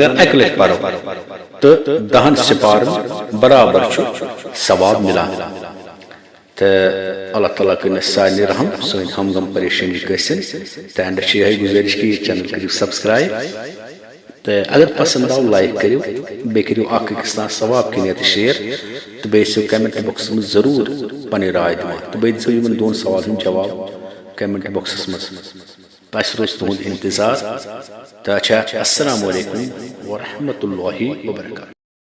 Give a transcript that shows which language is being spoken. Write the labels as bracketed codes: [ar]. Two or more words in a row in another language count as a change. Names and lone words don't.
[ks] اگر اکہِ لٹہِ پرو تہٕ 10 سپارن برابر چھُ ثواب مِلان تہٕ اللہ تعالیٰ کٔرِنۍ اَسہِ سارنٕے رحم سٲنۍ ہم غم پریشٲنی گٔژھِنۍ تہٕ اینڈس چھِ یِہے گُزٲرِش کہِ یہِ چینل کٔرِو سبسکرایب تو اگر پسند آو [ur] لائک کرو [ks] بے کرو اخ أکِس تام ثواب کنیت شیئر تو بیٚیہِ ٲسِو کمنٹ باکسس منٛز ضروٗر پنٕنۍ راے دِوان تو بیٚیہِ دِژو یِمن دۄن سوالن ہُنٛد جواب کمنٹ باکسس منٛز اسہِ روزِ تُہُنٛد انتظار تہٕ اچھا [ar] السلام علیکم ورحمۃ اللہ وبرکاتہ.